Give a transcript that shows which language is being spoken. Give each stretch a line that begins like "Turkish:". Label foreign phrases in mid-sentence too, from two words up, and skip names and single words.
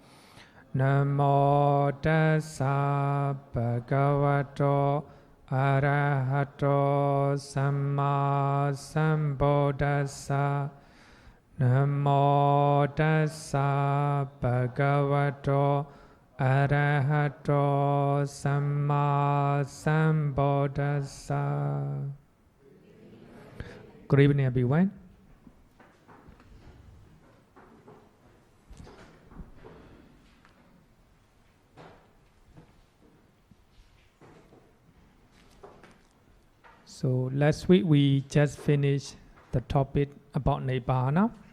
Pali: Namo tassa bhagavato arahato samma sambuddhassa. Namo tassa bhagavato arahato samma sambuddhassa.
English: Good evening, everyone. So last week we just finished the topic about Nibbāna.